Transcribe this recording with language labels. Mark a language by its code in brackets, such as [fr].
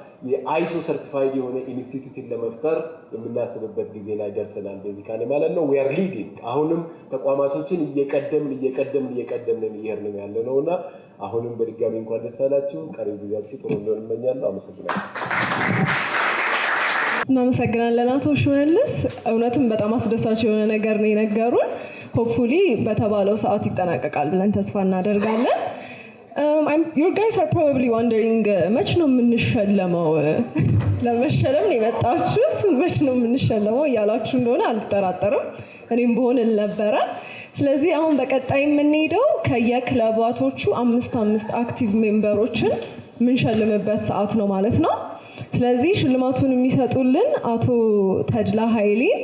[am] የISO ሰርቲፋይድ የሆነ ኢንስቲትዩት ለመፍጠር የምናስብበት ጊዜ ላይ ደርሰናል ቤዚካሊ ማለት ነው። [en] we are leading [am] አሁንም ተቋማቶችን እየቀደምን እየሄድን ያለ ነውና አሁንም በድጋሚ እንኳን ደስ አላችሁ። ቀሪው ጊዜያችሁ ጥሩ እንዲሆን እመኛለሁ። አመሰግናለሁ። እናመሰግናለን አቶ ሽመልስ። እውነትም በጣም አስደሳች የሆነ ነገር ነው የነገሩን። ሆፕፉሊ በተባለው ሰዓት ይጠናቀቃል ብለን ተስፋ እናደርጋለን። [en] You guys are probably wondering [am] መች ነው የምንሸለመው? ለመሸለም ነው የመጣችሁት? መች ነው የምንሸለመው እያላችሁ እንደሆነ አልጠራጠርም። እኔም ብሆን ነበረ። ስለዚህ አሁን በቀጣይ የምንሄደው ከየክለባቶቹ 5 አክቲቭ ሜምበሮችን የምንሸልምበት ሰዓት ነው ማለት ነው። ስለዚህ ሽልማቱን የሚሰጡልን አቶ ተድላ ኃይሌ